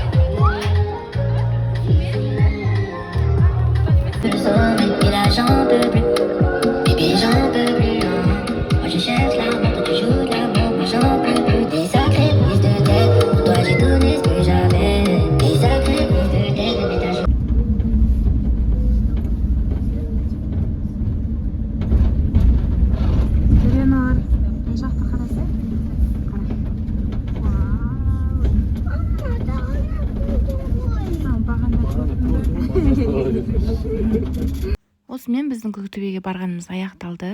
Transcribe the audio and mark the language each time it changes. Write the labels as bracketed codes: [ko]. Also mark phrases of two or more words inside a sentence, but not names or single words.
[fr] Et là j'en peux plus, bébé j'en peux plus. Moi je cherche l'amour, toi tu joues de l'amour, moi j'en peux plus. Des sacrées prises de tête, pour toi j'ai donné ce que j'avais. Des sacrées prises de tête, bébé t'as joué. [kk] Еленор, мына жақта қарасай. Осымен біздің Көктөбеге барғанымыз аяқталды.